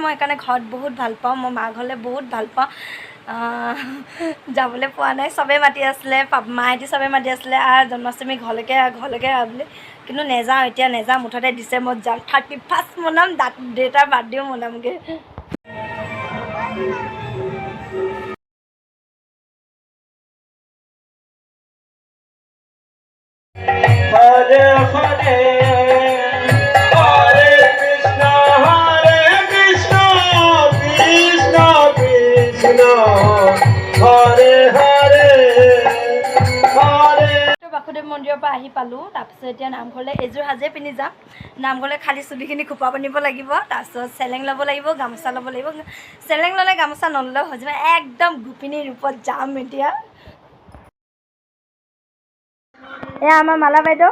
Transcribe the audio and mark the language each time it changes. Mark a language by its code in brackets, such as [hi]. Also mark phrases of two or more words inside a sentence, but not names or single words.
[as] মই সেইকাৰণে ঘৰত বহুত ভাল পাওঁ। মই মা ঘৰলৈ বহুত ভাল পাওঁ। যাবলৈ পোৱা নাই। চবেই মাতি আছিলে, মাহঁতি চবেই মাতি আছিলে জন্মাষ্টমী ঘৰলৈকে আহ বুলি। কিন্তু নেযাওঁ, এতিয়া নেযাওঁ। মুঠতে ডিচেম্বৰত যাম। 31st মনাম, দেউতাৰ বাৰ্থডেও মনামগৈ। [sa] হরে হরে হরে কৃষ্ণ কৃষ্ণ কৃষ্ণ হরে হরে হরে। [as] বাসুদেৱ মন্দিৰৰ পৰা আহি পালোঁ। তাৰপিছত এতিয়া নামঘৰলৈ এযোৰ সাজে পিন্ধি যাম। নামঘৰলৈ খালী চুলিখিনি খোপা বান্ধিব লাগিব। তাৰপিছত চেলেং ল'ব লাগিব, গামোচা ল'ব লাগিব। চেলেং ল'লে গামোচা নল'লেও হৈ যাব। একদম গোপিনীৰ ৰূপত যাম এতিয়া। এয়া আমাৰ মালা বাইদেউ।